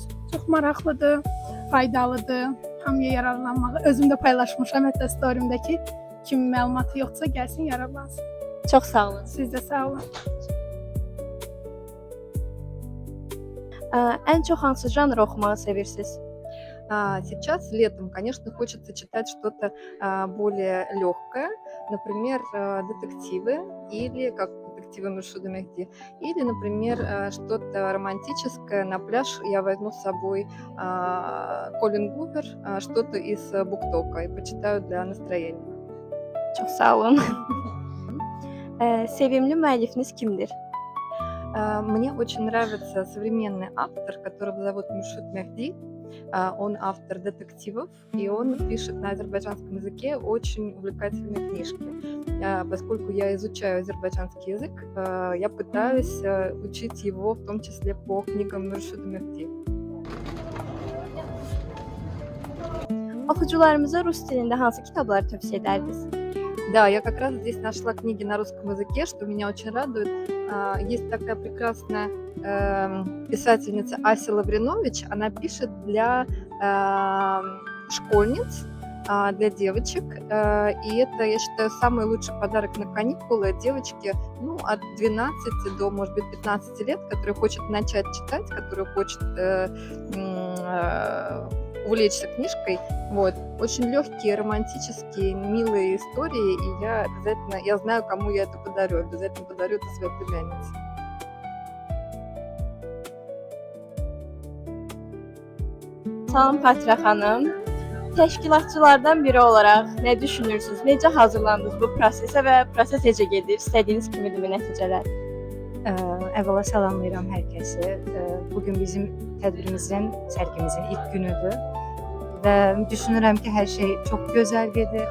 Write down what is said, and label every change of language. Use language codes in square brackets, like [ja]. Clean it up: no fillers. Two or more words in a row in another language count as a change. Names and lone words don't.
[az] Çox maraqlıdır, faydalıdır, hamıya yararlanmağı. Özüm də paylaşmışam hətta storyimdəki kimin məlumatı yoxsa gəlsin yararlansın. Çox sağ olun. Siz də sağ olun. Ən çox hansı janrı oxumağı sevirsiniz? [ru] Сейчас летом, конечно, хочется читать что-то более легкое, например, детективы или как детективы Муршида Мехди, или, например, что-то романтическое. На пляж я возьму с собой Колин Гувер, что-то из Буктока и почитаю для настроения. [az] Çox sağ olun. Sevimli müəllifiniz kimdir? [ru] Мне очень нравится современный автор, которого зовут Муршид Мехди. Он автор детективов, и он пишет на азербайджанском языке очень увлекательные книжки. Поскольку я изучаю азербайджанский язык, я пытаюсь учить его в том числе по книгам Муршида Мехди. Oxucularımıza rus dilində hansı kitabları tövsiyə edərdiniz? Да, я как раз здесь нашла книги на русском языке, что меня очень радует. Есть такая прекрасная писательница Ася Лавринович. Она пишет для школьниц, для девочек. И это, я считаю, самый лучший подарок на каникулы. Девочки от 12 до, может быть, 15 лет, которые хочет начать читать, которые хочет увлечься книжкой. Вот. Очень легкие, романтические, милые истории, и я знаю, кому я это подарю. Обязательно подарю это своей племяннице. [az] Salam Fatirə xanım. Təşkilatçılardan biri olaraq nə düşünürsünüz? Necə hazırlandınız bu prosesə və proses necə gedir? İstədiyiniz kimidir nəticələr? Əvvəla salamlayıram hər kəsi. Bugün bizim tədbirimizin, sərgimizin ilk günüdür və düşünürəm ki, hər şey çox gözəl gedir.